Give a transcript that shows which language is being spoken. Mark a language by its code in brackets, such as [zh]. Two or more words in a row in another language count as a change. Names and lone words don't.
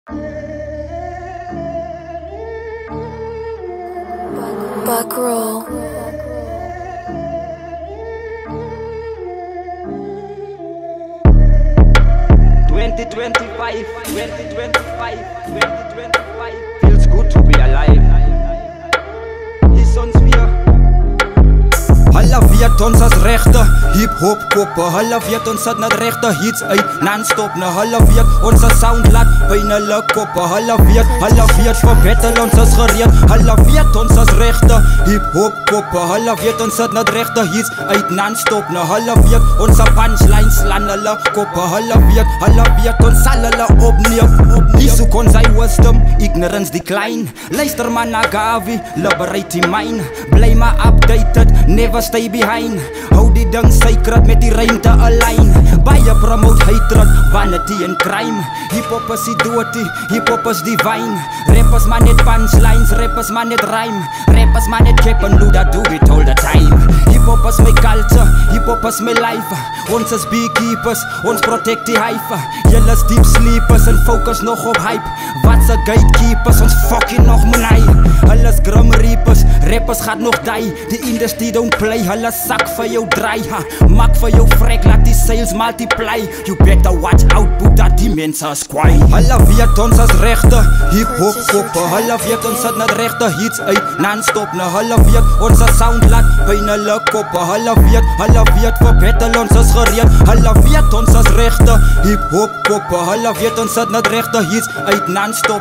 [en] Buckroll. 2025 feels good to be alive. [af] Is ons weer. Hulle weet ons as regte hip-hop koppe. Hulle weet ons sit net regte hits uit non-stop. Nou hulle weet ons as sound laat pyn hulle koppe. Hulle weet vir battle ons is gereed. Hulle weet ons as regte hip-hop koppe. Hulle weet ons sit net regte hits uit non-stop. Nou hulle weet ons as punchlines slaan hulle koppe. Hulle weet ons sal hulle opneem. Die soek ons sy wisdom, [en] ignorance decline. [af] Luister man na Gavi, liberate die mind. Bly maar updated, [en] never stay behind. [af] Hou die ding sacred met die ruimte align. Baie promote hatred, vanity en crime. Hip-hop is die doodie, [en] hip-hop is divine. [af] Rappers man net punchlines, rappers man net rhyme. Rappers man net [en] cap and do that do it all the time. Hip-hop is my culture, hip-hop is my life. [af] Ons is beekeepers, ons protect die hive. Julle is [en] deep sleepers [af] en focus nog op hype. Wat se gatekeepers, ons fucking nog money. Hulle is [en] grim reapers, [af] rappers gaat nog die. [en] Die industry don't play, [af] hulle sak vir jou draai. Maak vir jou vrek, laat die sales multiply. [en] You better watch out, [af] Boeta, die mense is kwaai. Hulle weet ons as regte hip-hop koppe. Hulle weet ons sit net regte hits uit non-stop. Nou hulle weet ons as sound laat pyn hulle koppe. Hulle weet vir battle ons is gereed. Hulle weet ons as regte hip-hop koppe. Hulle weet ons sit net regte hits uit non-stop.